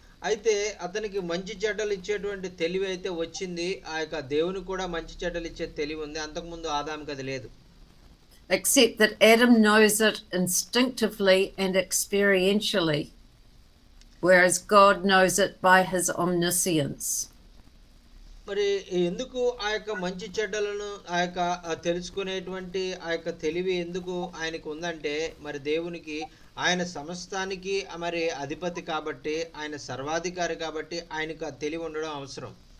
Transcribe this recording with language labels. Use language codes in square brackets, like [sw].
[te] అయితే అతనికి మంచి చెడ్డలు ఇచ్చేటువంటి తెలివి అయితే వచ్చింది. ఆ యొక్క దేవుని కూడా మంచి చెడ్డలు ఇచ్చే తెలివి ఉంది. అంతకుముందు ఆదాముకి అది లేదు. [en] Except that Adam knows it instinctively and experientially, whereas God knows it by his omniscience. [te] మరి ఎందుకు ఆ యొక్క మంచి చెడ్డలను తెలుసుకునేటువంటి ఆ యొక్క తెలివి ఎందుకు ఆయనకు ఉందంటే, మరి దేవునికి, ఆయన సమస్తానికి మరి అధిపతి కాబట్టి, ఆయన సర్వాధికారి కాబట్టి ఆయనకు ఆ తెలివి ఉండడం అవసరం.